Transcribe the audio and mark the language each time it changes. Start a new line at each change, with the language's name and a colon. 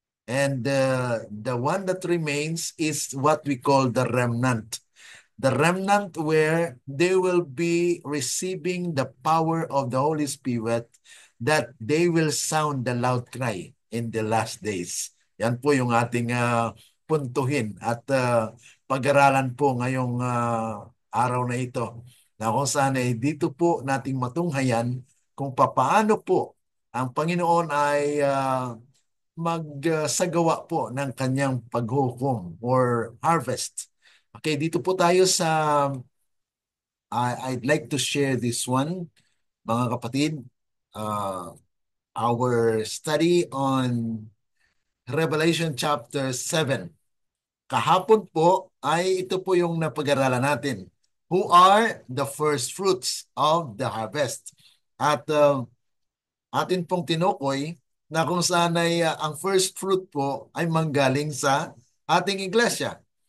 English: And the one that remains is what we call the remnant. The remnant where they will be receiving the power of the Holy Spirit, that they will sound the loud cry in the last days.
Filipino: Yan po yung ating puntuhin at pag-aralan po ngayong araw na ito. Na kung saan ay dito po nating matunghayan kung papaano po ang Panginoon ay magsagawa po ng kanyang paghukom or harvest. Okay, dito po tayo sa
English: I'd like to share this one,
Filipino: mga kapatid.
English: Uh, our study on Revelation chapter 7.
Filipino: Kahapon po ay ito po yung napag-aralan natin.
English: Who are the first fruits of the harvest?
Filipino: At atin pong tinukoy na kung saan ay ang first fruit po ay manggaling sa ating iglesia.